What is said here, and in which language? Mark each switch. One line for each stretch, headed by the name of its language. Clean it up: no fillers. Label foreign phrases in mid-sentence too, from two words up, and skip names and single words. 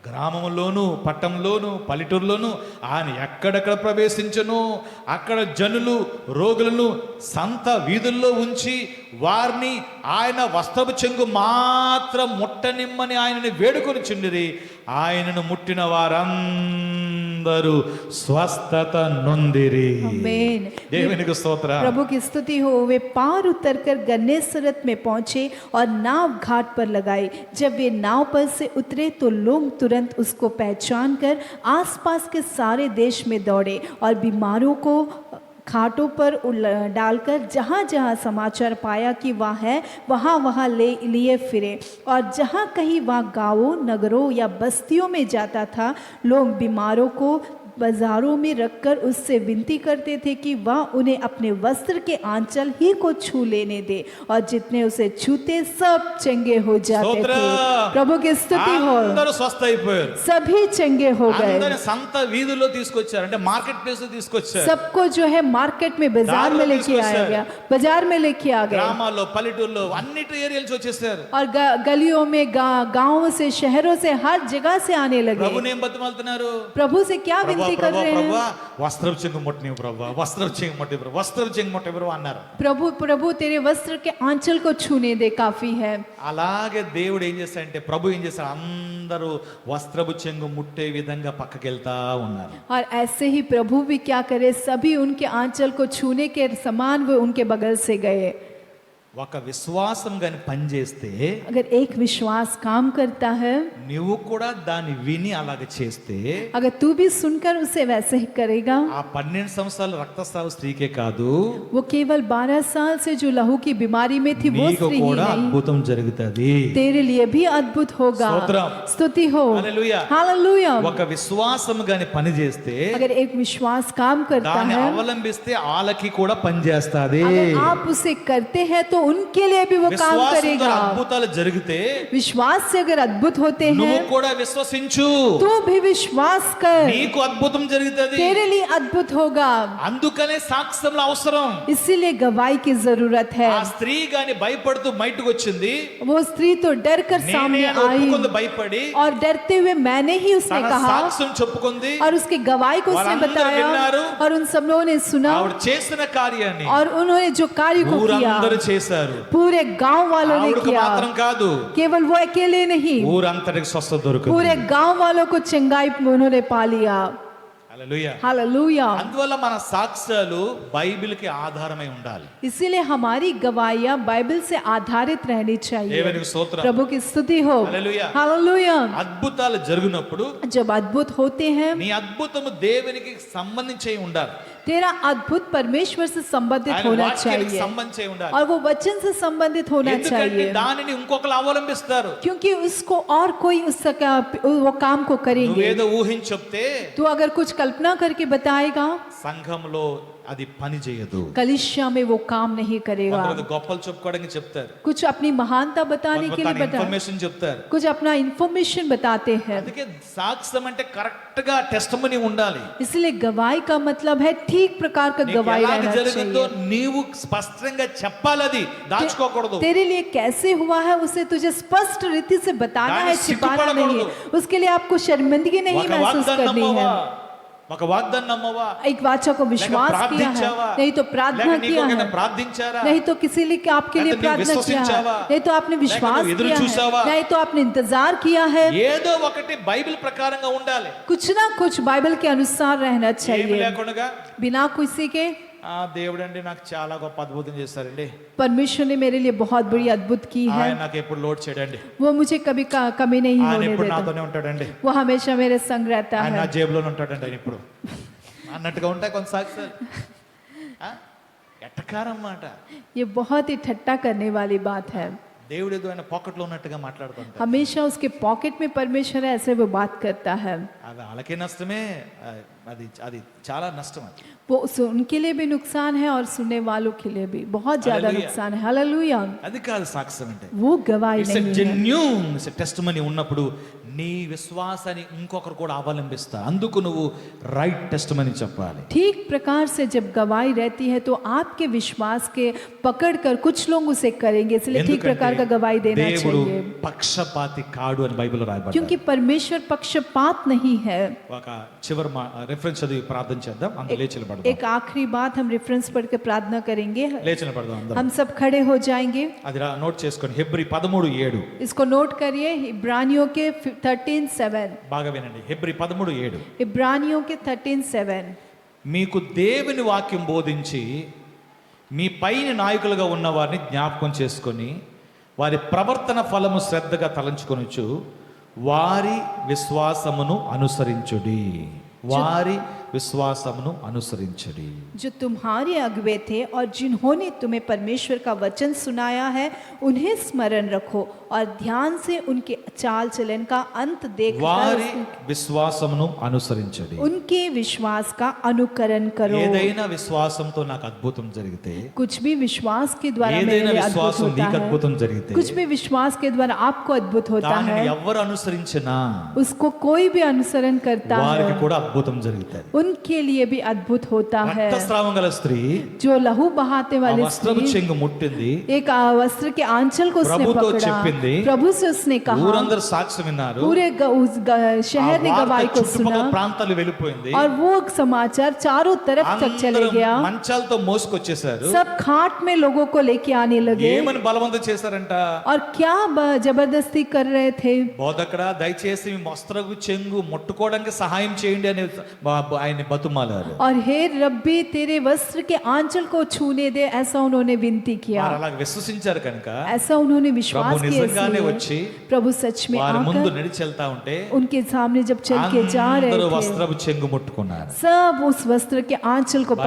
Telugu: గ్రామంలోను పట్టణంలోను పల్లెటూరులోను ఆయన ఎక్కడెక్కడ ప్రవేశించను అక్కడ జనులు రోగులను సంత వీధుల్లో ఉంచి వారిని ఆయన వస్త్రపు చెంగు మాత్రం ముట్టనిమ్మని ఆయనని వేడుకొని చుండిరి. ఆయనను ముట్టిన వారందరూ స్వస్థత నొందిరి.
Hindi: आमीन।
Telugu: దేవునికి స్తోత్రం.
Hindi: प्रभु की स्तुति हो। वे पार उतरकर गन्नेसरत में पहुंचे और नाव घाट पर लगाई। जब वे नाव पर से उतरे तो लोग तुरंत उसको पहचान कर आसपास के सारे देश में दौड़े और बीमारों को खाटों पर डालकर जहाँ जहाँ समाचार पाया कि वह है वहाँ वहाँ लिए फिरे। और जहाँ कहीं वह गाँवों नगरों या बस्तियों में जाता था, लोग बीमारों को बाजारों में रखकर उससे विनती करते थे कि वह उन्हें अपने वस्त्र के आंचल ही को छू लेने दे, और जितने उसे छूते सब चंगे हो जाते थे। प्रभु की स्तुति हो।
Telugu: అందరూ స్వస్థ అయిపోయారు.
Hindi: सभी चंगे हो गए।
Telugu: అందరిని సంత వీధుల్లో తీసుకొచ్చారు, అంటే
English: market place
Telugu: లో తీసుకొచ్చారు.
Hindi: सबको जो है मार्केट में बाजार में लेके आया गया, बाजार में लेके आ गए।
Telugu: గ్రామాల్లో పల్లెటూరులో అన్నిటి ఏరియాల నుంచి వచ్చేసారు.
Hindi: और गलियों में गांवों से शहरों से हर जगह से आने लगे।
Telugu: ప్రభుని ఏం బతిమాలుతున్నారు?
Hindi: प्रभु से क्या विनती कर रहे हैं?
Telugu: వస్త్రపు చెంగు ముట్టని ప్రభు, వస్త్రపు చెంగు ముట్టి ప్రభు, వస్త్రపు చెంగు ముట్టి ప్రభు అన్నారు.
Hindi: प्रभु प्रभु तेरे वस्त्र के आंचल को छूने दे, काफी है।
Telugu: అలాగే దేవుడు ఏం చేశాడంటే, ప్రభు ఏం చేశాడు, అందరూ వస్త్రపు చెంగు ముట్టే విధంగా పక్కకి వెళ్తా ఉన్నారు.
Hindi: और ऐसे ही प्रभु भी क्या करे, सभी उनके आंचल को छूने के समान वो उनके बगल से गए।
Telugu: ఒక విశ్వాసం గాని పనిచేస్తే,
Hindi: अगर एक विश्वास काम करता है,
Telugu: నువ్వు కూడా దాన్ని విని అలాగ చేస్తే,
Hindi: अगर तू भी सुनकर उसे वैसे ही करेगा,
Telugu: ఆ 12 సంవత్సరాల రక్తస్రావ స్త్రీకే కాదు,
Hindi: वो केवल 12 साल से जो लहू की बीमारी में थी वो
Telugu: నీకు
Hindi: स्त्री ही
Telugu: కూడా
Hindi: नहीं,
Telugu: అద్భుతం జరుగుతుంది.
Hindi: तेरे लिए भी अद्भुत होगा।
Telugu: స్తోత్రం.
Hindi: स्तुति हो।
Telugu: హల్లెలూయా.
Hindi: हालेलुया।
Telugu: ఒక విశ్వాసం గాని పని చేస్తే,
Hindi: अगर एक विश्वास काम करता
Telugu: దాన్ని
Hindi: है,
Telugu: అవలంబిస్తే వాళ్ళకి కూడా పని చేస్తాది.
Hindi: अगर आप उसे करते हैं तो उनके लिए भी वो काम
Telugu: విశ్వాసంతో
Hindi: करेगा।
Telugu: అద్భుతాలు జరిగితే
Hindi: विश्वास से अगर अद्भुत होते
Telugu: నువ్వు
Hindi: हैं
Telugu: కూడా విశ్వసించు,
Hindi: तो भी विश्वास कर,
Telugu: నీకు అద్భుతం జరుగుతుంది.
Hindi: तेरे लिए अद्भुत होगा।
Telugu: అందుకనే సాక్ష్యంలో అవసరం.
Hindi: इसीलिए गवाही की जरूरत है।
Telugu: ఆ స్త్రీ గాని భయపడుతూ బయటకు వచ్చింది.
Hindi: वो स्त्री तो डर कर
Telugu: నేనే
Hindi: सामने
Telugu: అని
Hindi: आई
Telugu: ఒప్పుకుంది భయపడి,
Hindi: और डरते हुए मैंने ही उसने
Telugu: తన
Hindi: कहा,
Telugu: సాక్ష్యం చెప్పుకుంది.
Hindi: और उसके गवाही को उसने
Telugu: వాళ్ళందరూ
Hindi: बताया
Telugu: విన్నారు.
Hindi: और उन सब लोगों ने सुना
Telugu: ఆవిడ చేసిన కార్యాన్ని
Hindi: और उन्होंने जो कार्य को किया
Telugu: ఊరందరూ చేశారు.
Hindi: पूरे गांव वालों ने
Telugu: ఆవిడకు
Hindi: किया।
Telugu: మాత్రం కాదు,
Hindi: केवल वो अकेले नहीं,
Telugu: ఊరంతటికి స్వస్థత దొరికింది.
Hindi: पूरे गांव वालों को चंगाई उन्होंने पा लिया।
Telugu: హల్లెలూయా.
Hindi: हालेलुया।
Telugu: అందువల్ల మన సాక్ష్యాలు బైబిల్కి ఆధారమై ఉండాలి.
Hindi: इसीलिए हमारी गवाहियां बाइबल से आधारित रहनी चाहिए।
Telugu: దేవునికి స్తోత్రం.
Hindi: प्रभु की स्तुति हो। हालेलुया। हालेलुया।
Telugu: అద్భుతాలు జరిగినప్పుడు
Hindi: जब अद्भुत होते हैं,
Telugu: నీ అద్భుతము దేవునికి సంబంధించి ఉండాలి.
Hindi: तेरा अद्भुत परमेश्वर से संबंधित
Telugu: ఆయన
Hindi: होना
Telugu: వాక్యానికి
Hindi: चाहिए
Telugu: సంబంధించి ఉండాలి.
Hindi: और वो वचन से संबंधित होना
Telugu: ఎందుకంటే
Hindi: चाहिए,
Telugu: దానిని ఇంకొకరు అవలంబిస్తారు.
Hindi: क्योंकि उसको और कोई वो काम को करेंगे।
Telugu: నువ్వేదో ఊహించి చెప్తే
Hindi: तू अगर कुछ कल्पना करके बताएगा,
Telugu: సంఘంలో అది పని చేయదు.
Hindi: कलिसिया में वो काम नहीं करेगा।
Telugu: కొంతమంది గొప్పలు చెప్పుకోవడానికి చెప్తారు,
Hindi: कुछ अपनी महानता बताने के लिए बता,
Telugu: ఇన్ఫర్మేషన్ చెప్తారు.
Hindi: कुछ अपना इंफॉर्मेशन बताते हैं।
Telugu: అందుకే సాక్ష్యం అంటే కరెక్ట్ గా టెస్టిమనీ ఉండాలి.
Hindi: इसलिए गवाही का मतलब है ठीक प्रकार का
Telugu: నీకు
Hindi: गवाही
Telugu: ఎలాగ
Hindi: रहना
Telugu: జరిగిందో
Hindi: चाहिए।
Telugu: నీవు స్పష్టంగా చెప్పాలి, అది దాచుకోకూడదు.
Hindi: तेरे लिए कैसे हुआ है उसे तुझे स्पष्ट रीति से बताना है, छिपाना नहीं है। उसके लिए आपको शर्मिंदगी नहीं
Telugu: ఒక
Hindi: महसूस
Telugu: వాగ్దానం
Hindi: करनी
Telugu: నమ్మవా,
Hindi: है।
Telugu: ఒక వాగ్దానం నమ్మవా,
Hindi: एक वाचा को
Telugu: లేక
Hindi: विश्वास किया है,
Telugu: ప్రార్థించావా,
Hindi: नहीं तो प्रार्थना
Telugu: లేక
Hindi: किया
Telugu: నీకొకరిని
Hindi: है,
Telugu: ప్రార్థించారా,
Hindi: नहीं तो किसी लिए आपके लिए
Telugu: లేక
Hindi: प्रार्थना
Telugu: నువ్వు
Hindi: किया है,
Telugu: విశ్వసించావా,
Hindi: नहीं तो आपने विश्वास
Telugu: లేక నువ్వు ఎదురు
Hindi: किया
Telugu: చూసావా,
Hindi: है, नहीं तो आपने इंतजार किया है।
Telugu: ఏదో ఒకటి బైబిల్ ప్రకారంగా ఉండాలి.
Hindi: कुछ ना कुछ बाइबल के अनुसार रहना
Telugu: ఏమి
Hindi: चाहिए,
Telugu: లేకుండా
Hindi: बिना किसी के।
Telugu: దేవుడు అండి నాకు చాలా గొప్ప అద్భుతం చేశారండి,
Hindi: परमेश्वर ने मेरे लिए बहुत बड़ी अद्भुत की है,
Telugu: ఆయన నాకు ఎప్పుడు లోడ్ చేయడండి,
Hindi: वो मुझे कभी कमी नहीं
Telugu: ఆయన
Hindi: होने
Telugu: ఎప్పుడు
Hindi: देता,
Telugu: నాతోనే ఉంటాడండి,
Hindi: वो हमेशा मेरे संग रहता
Telugu: ఆయన నా
Hindi: है।
Telugu: జేబులోనే ఉంటాడండి ఆయన ఇప్పుడు అన్నట్టుగా ఉంటాయి కొంత సాక్ష్యాలు. ఎట్టకారం మాట.
Hindi: ये बहुत ही ठट्टा करने वाली बात है।
Telugu: దేవుడు ఏదో ఆయన పాకెట్లో ఉన్నట్టుగా మాట్లాడుతుంటాడు.
Hindi: हमेशा उसके पॉकेट में परमेश्वर है, ऐसे वो बात करता है।
Telugu: అది వాళ్ళకే నష్టమే, అది అది చాలా నష్టం అది.
Hindi: वो उनके लिए भी नुकसान है और सुनने वालों के लिए भी बहुत ज्यादा हालेलुया। नुकसान है। हालेलुया।
Telugu: అది కాదు సాక్ష్యం అంటే.
Hindi: वो गवाही
English: it's a
Hindi: नहीं है।
English: genuine testimony
Telugu: ఉన్నప్పుడు నీ విశ్వాసాన్ని ఇంకొకరు కూడా అవలంబిస్తారు. అందుకు నువ్వు
English: right testimony
Telugu: చెప్పాలి.
Hindi: ठीक प्रकार से जब गवाही रहती है तो आपके विश्वास के पकड़कर कुछ लोग उसे करेंगे, इसलिए ठीक प्रकार का गवाही देना
Telugu: దేవుడు
Hindi: चाहिए।
Telugu: పక్షపాతి కాడు అని బైబిల్లో రాయబడింది.
Hindi: क्योंकि परमेश्वर पक्षपात नहीं है।
Telugu: ఒక చివరి రెఫరెన్స్ చదివి ప్రార్థన చేద్దాం. అందరూ లేచి నిలబడదాం.
Hindi: एक आखिरी बात हम रेफरेंस पढ़ के प्रार्थना करेंगे।
Telugu: లేచి నిలబడదాం అందరూ.
Hindi: हम सब खड़े हो जाएंगे।
Telugu: అది నోట్ చేసుకోండి. హెబ్రీ 13:7
Hindi: इसको नोट करिए। इब्रानियों के 13:7।
Telugu: బాగా వినండి. హెబ్రీ 13:7
Hindi: इब्रानियों के 13:7।
Telugu: మీకు దేవుని వాక్యం బోధించి మీ పైన నాయకులుగా ఉన్న వారిని జ్ఞాపకం చేసుకొని వారి ప్రవర్తన ఫలము శ్రద్ధగా తలంచుకొనుచు వారి విశ్వాసమును అనుసరించుడి. వారి విశ్వాసమును అనుసరించుడి.
Hindi: जो तुम्हारे अगुवे थे और जिन्होंने तुम्हें परमेश्वर का वचन सुनाया है उन्हें स्मरण रखो और ध्यान से उनके चाल चलन का अंत
Telugu: వారి
Hindi: देखकर
Telugu: విశ్వాసమును అనుసరించుడి.
Hindi: उनके विश्वास का अनुकरण करो।
Telugu: ఏదైనా విశ్వాసంతో నాకు అద్భుతం జరిగితే,
Hindi: कुछ भी विश्वास के द्वारा
Telugu: ఏదైనా
Hindi: मेरे लिए अद्भुत
Telugu: విశ్వాసం
Hindi: होता
Telugu: నీకు
Hindi: है,
Telugu: అద్భుతం జరిగితే
Hindi: कुछ भी विश्वास के द्वारा आपको अद्भुत होता है,
Telugu: దానిని ఎవరు అనుసరించినా
Hindi: उसको कोई भी अनुसरण करता
Telugu: వారికి
Hindi: है
Telugu: కూడా అద్భుతం జరుగుతుంది.
Hindi: उनके लिए भी अद्भुत होता है।
Telugu: రక్తస్రావం గల స్త్రీ
Hindi: जो लहू बहाते
Telugu: ఆ
Hindi: वाली
Telugu: వస్త్రపు
Hindi: स्त्री
Telugu: చెంగు ముట్టింది.
Hindi: एक वस्त्र के आंचल को उसने
Telugu: ప్రభుతో
Hindi: पकड़ा,
Telugu: చెప్పింది.
Hindi: प्रभु से उसने कहा,
Telugu: ఊరందరూ సాక్ష్యం విన్నారు.
Hindi: पूरे शहर ने
Telugu: ఆ వార్త
Hindi: गवाही को
Telugu: చుట్టుపక్కల
Hindi: सुना
Telugu: ప్రాంతాలు వెళ్ళిపోయింది.
Hindi: और वो समाचार चारों तरफ तक चले
Telugu: అందరూ
Hindi: गया।
Telugu: మంచాలతో మోసుకొచ్చేసారు.
Hindi: सब खाट में लोगों को लेके आने लगे
Telugu: ఏమని బలవంతం చేశారంట?
Hindi: और क्या जबरदस्ती कर रहे थे।
Telugu: బోధకుడా దయచేసి మీ వస్త్రపు చెంగు ముట్టుకోవడానికి సహాయం చేయండి అని ఆయన బతుమాలారు.
Hindi: और हे रब्बी तेरे वस्त्र के आंचल को छूने दे, ऐसा उन्होंने विनती किया।
Telugu: వారు అలా విశ్వసించారు కనుక
Hindi: ऐसा उन्होंने विश्वास
Telugu: ప్రభు
Hindi: किया,
Telugu: నిజంగానే
Hindi: इसलिए
Telugu: వచ్చి
Hindi: प्रभु सच में
Telugu: వారి ముందు
Hindi: आकर
Telugu: నడిచి వెళ్తా ఉంటే
Hindi: उनके सामने जब चल के जा रहे
Telugu: అందరూ
Hindi: थे
Telugu: వస్త్రపు చెంగు ముట్టుకున్నారు.
Hindi: सब उस वस्त्र के आंचल को